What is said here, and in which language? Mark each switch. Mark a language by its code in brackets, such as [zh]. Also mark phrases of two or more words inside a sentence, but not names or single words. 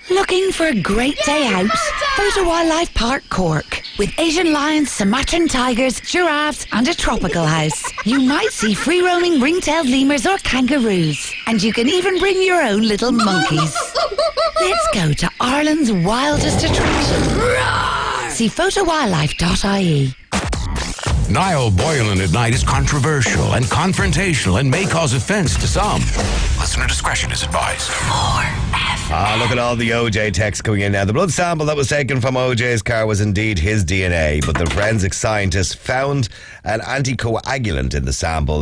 [en] Looking for a great day out? Photo Wildlife Park Cork. With Asian lions, Sumatran tigers, giraffes and a tropical house. You might see free-roaming ring-tailed lemurs or kangaroos. And you can even bring your own little monkeys. Let's go to Ireland's wildest attraction. See photowildlife.ie. Niall Boylan at night is controversial and confrontational and may cause offence to some. Listener discretion is advised. Look at all the OJ texts coming in now. The blood sample that was taken from OJ's car was indeed his DNA, but the forensic scientists found an anticoagulant in the sample.